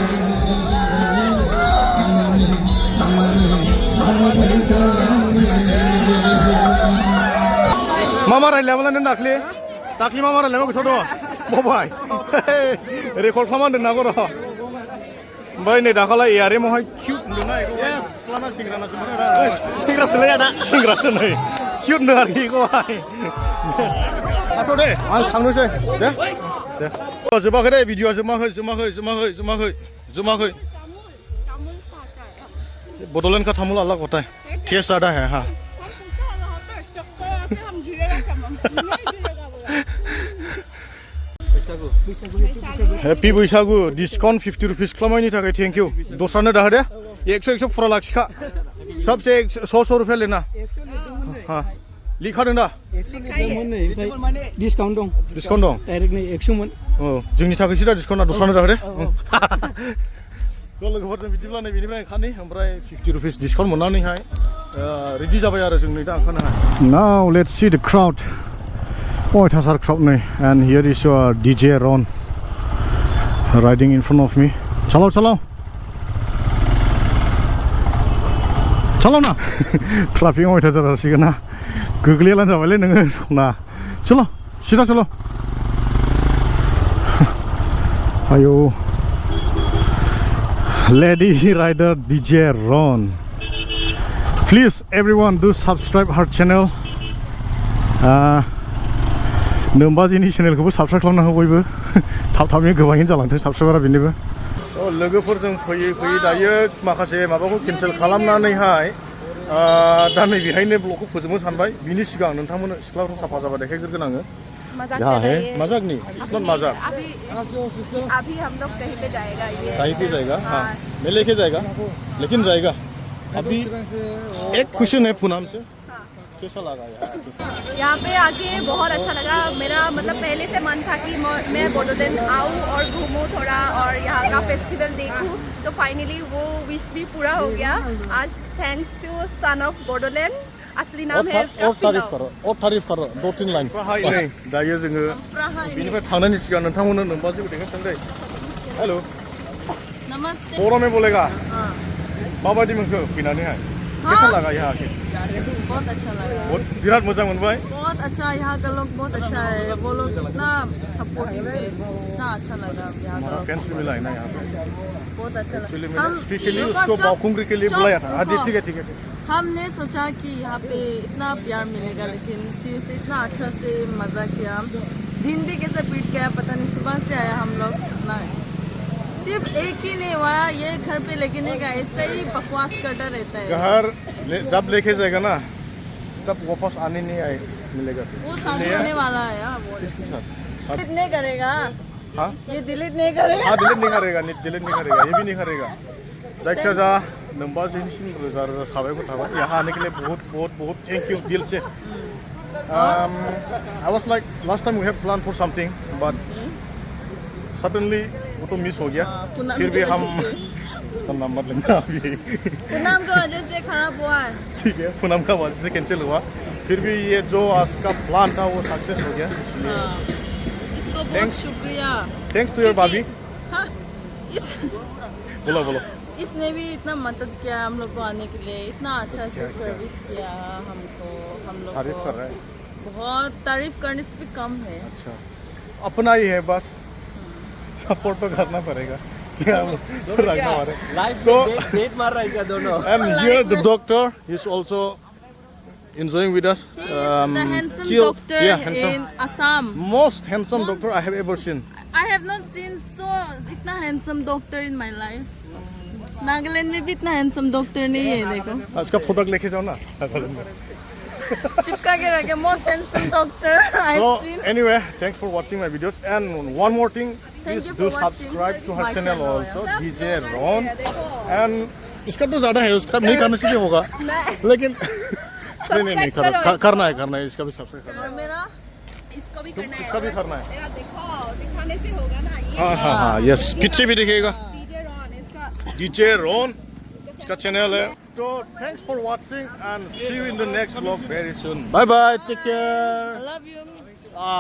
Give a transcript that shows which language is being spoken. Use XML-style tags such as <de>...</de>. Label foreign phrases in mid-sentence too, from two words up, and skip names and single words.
<brx>मा रायलायामोन नों दाख्लि मा रायलायनायाव गोसोआव दङ बावबाय रेकर्ड खालामना दोननांगौ र' ओमफ्राय नै दाखालै एआरएमावहाय किउट नुदोंना एस सिख्लाना सेंग्रानासो मोनो सेंग्रासोलाय आदा सेंग्रासो नै किउट नुदों आरोखि बेखौहाय थाथ' दे आं थांनोसै दे जोबाखै दे भिडिअआ जोबाखै बड'लेण्ड का तामुल</brx> <hi>अलग होता है टेस्ट ज़्यादा है हाँ</hi> <brx>हैप्पी बैसागु डिस्काउंट 50 रुपीस खालामनायनि थाखाय</brx> <en>Thank you</en> <brx>दस्रानो दाहो दे 100 फुरा लाखिखा</brx> <hi>सबसे 100 रुपया लेना हाँ</hi> <brx>लिखादों दा डिस्काउंट दं डाइरेक्ट नै 100 मोन औ जोंनि थाखायसो दा डिस्काउन्टआ दस्रानो दाहो दे लोगोफोरजों बिदिब्ला नै बेनिफ्राय ओंखारनि ओमफ्राय 50 रुपीस डिस्काउन्ट मोननानैहाय रेडि जाबाय आरो जों नै दा ओंखारनोहाय</brx> <en>Now let's see the crowd</en> <brx>अयथासार क्राउड नै</brx> <en>And here is</en> <brx>DJ Ron</brx> <en>riding in front of me</en> <hi>चलो ना</hi> <brx>ट्राफिक अयथासार जासिगोन ना गोग्लैलानो जाबायलै नोङो ना</brx> <hi>चलो सिदा चलो</hi> <brx>आयौ</brx> <en>lady rider DJ Ron please everyone do subscribe her channel</en> <brx>नोम्बाजिनि चेनेलखौबो साबस्क्राइब खालामना हो बयबो थाबैनो गोबाङैनो जालांथों साबस्क्राइबारा बेनिबो लोगोफोरजों फैयै दायो माखासे माबाखौ केन्सेल खालामनानैहाय दा नै बेहायनो ब्लगखौ फोजोबनो सानबाय बिनि सिगां नोंथांमोननो सिख्लाफोर साफा जाबा देखायग्रोगोन आङो</brx> <hi>मजाक नहीं</hi> <en>It's not</en> <brx>मजाक</brx> <hi>अभी हम लोग कहीं पे जाएगा कहीं पे जाएगा हाँ मैं लेके जाएगा लेकिन जाएगा अभी एक क्वेश्चन है पूनम से कैसा लगा यहाँ पे आके बहुत अच्छा लगा मेरा मतलब पहले से मन था कि मैं बोडोलैंड आऊँ और घूमूँ थोड़ा और यहाँ का फेस्टिवल देखूँ तो फाइनली वो विश भी पूरा हो गया आज</hi> <en>Thanks to</en> <hi>सन ऑफ बोडोलैंड असली नाम है तारीफ करो</hi> <brx>2-3 लाइन नै दायो जोङो बेनिफ्राय थांनायनि सिगां नोंथांमोननो नोम्बाजिखौ देखायसै हेलो</brx> <hi>नमस्ते बर' में बोलेगा</hi> <brx>माबायदि मोनखो फैनानैहाय</brx> <hi>कैसा लगा यहाँ के बहुत अच्छा लगा</hi> <brx>बिराद मोजां मोनबाय</brx> <hi>बहुत अच्छा यहाँ का लोग बहुत अच्छा है वो लोग इतना सपोर्टिव है इतना अच्छा लगा यहाँ का फ्रेंड्स भी मिला है ना यहाँ पे बहुत अच्छा लगा हम स्पेशली उसको बावखुंग्री के लिए बुलाया था हाँ ठीक है हमने सोचा कि यहाँ पे इतना प्यार मिलेगा लेकिन सीरियसली इतना अच्छा से मज़ा किया दिन भी कैसे बीत गया पता नहीं सुबह से आया हम लोग ना सिर्फ एक ही नहीं हुआ ये घर पे लेके नहीं गया ऐसे ही बकवास करता रहता है घर जब लेके जाएगा ना तब वापस आने नहीं आए मिलेगा वो शादी होने वाला है वो डिलीट नहीं करेगा हाँ ये डिलीट नहीं करेगा हाँ डिलीट नहीं करेगा ये भी नहीं करेगा</hi> <brx>जायखिया जा नोम्बाजिनिसिम रोजा साबायखर थाबाय</brx> <hi>यहाँ आने के लिए बहुत</hi> <en>Thank you</en> <hi>दिल से</hi> <en>I was like last time we had planned for something, but suddenly</en> <hi>वो तो मिस हो गया. पूनम फिर की भी हम वजह से। इसका नाम मत लेना अभी. पूनम की वजह से खराब हुआ है। ठीक है, पूनम का वजह से कैंसिल हुआ. फिर भी ये जो आज का प्लान था वो सक्सेस हो गया. इसलिए हाँ, इसको बहुत Thanks. शुक्रिया।</hi> <en>Thanks to your</en> <hi>भाभी. हाँ, बोलो बोलो. इसने भी इतना मदद किया हम लोग को आने के लिए, इतना अच्छा से सर्विस किया हमको, हम लोग तारीफ कर को रहा है. बहुत तारीफ करने से भी कम है। अच्छा, अपना ही है बस. सपोर्ट तो करना पड़ेगा. क्या रखना हमारे. लाइफ तो डेट मार रहा है क्या दोनों</hi> <en>and here the doctor is also enjoying with us. The handsome chill. doctor Yeah, handsome. in Assam. Most handsome doctor I have ever seen. I have not seen so इतना handsome doctor in my life.</en> <hi>नागालैंड में भी इतना हैंडसम डॉक्टर नहीं है देखो. आज का फोटो लेके जाओ ना नागालैंड में. चिपका के रखे</hi> <en>most handsome doctor I've So seen. anyway, thanks for watching my videos, and one more thing, Thank please you do for watching subscribe to her my channel channel, also, yeah. DJ Ron.</en> <hi>And इसका तो ज्यादा है, उसका नहीं करने से भी होगा, लेकिन नहीं करना है इसका भी सब्सक्राइब करना और मेरा इसको भी करना है. इसका भी करना है. मेरा देखो दिखाने से होगा ना ये. हाँ यस पीछे भी दिखेगा. डीजे रॉन इसका DJ Ron इसका चैनल है.</hi> <en>तो thanks for watching and see you in the next vlog very soon. Bye bye, take care. I love you.</en>